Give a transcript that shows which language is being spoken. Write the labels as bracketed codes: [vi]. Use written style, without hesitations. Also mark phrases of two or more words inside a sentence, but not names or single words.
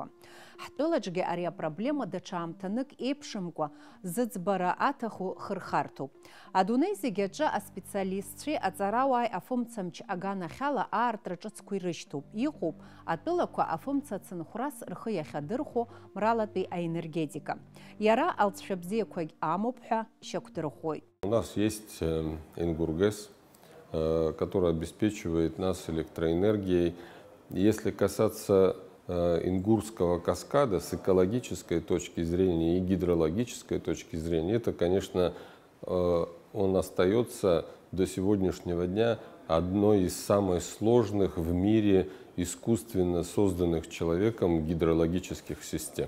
[ab] Ҳтәылаҿгьы ари апроблема даҽа аамҭанык еиԥшымкәа зыӡбара аҭаху хырхарҭоуп. Адунеи зегьы аҿы аспециалистцәеи аҵарауааи афымцамч аганахьала аартра ҿыцқәа ирышьҭоуп. Иҟоуп атәылақәа афымца ацынхәрас рхы иахьадырхәо мралатәи аэнергетика. Иара алҵшәа бзиақәагь амоуп ҳәа шьақәдырӷәӷәоит. [ru] У нас есть Ингургэс, который обеспечивает нас электроэнергией. Если касаться Ингурского каскада с экологической точки зрения и гидрологической точки зрения, это, конечно, он остается до сегодняшнего дня одной из самых сложных в мире искусственно созданных человеком гидрологических систем.